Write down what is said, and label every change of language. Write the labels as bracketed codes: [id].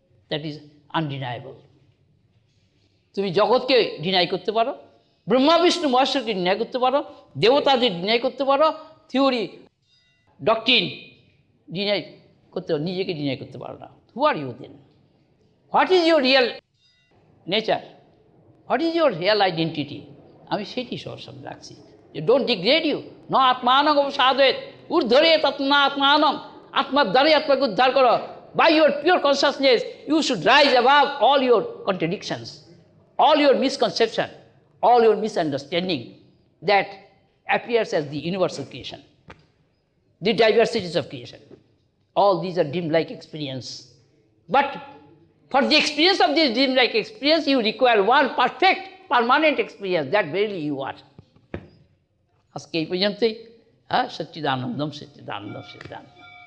[en] That is undeniable. [bn] তুমি জগৎকে deny করতে পারো, ব্রহ্মা বিষ্ণু মহেশ্বরকে ডিনাই করতে পারো, দেবতাদের ডিনাই করতে পারো, থিওরি ডক্ট্রিন ডিনাই করতে, নিজেকে ডিনাই করতে পারো না। [en] Who are you then? What is your real nature? What is your real identity? [bn] আমি সেটি সবার সামনে রাখছি, যে [en] don't degrade you, [sa] ন আত্মানং অবসাদয়েৎ ঊর্ধ্বরে তৎনা আত্মানং। [bn] আত্মার দ্বারাই আত্মাকে উদ্ধার করো। [en] By your pure consciousness you should rise above all your contradictions, all your misconception, all your misunderstanding that appears as the universal creation, the diversities of creation. All these are dream-like experience. But for the experience of this dream-like experience, you require one perfect, permanent experience that verily you are. [bn] আজকে এই পর্যন্তই। সচ্চিদানন্দম সচ্চিদানন্দম সচ্চিদানন্দম।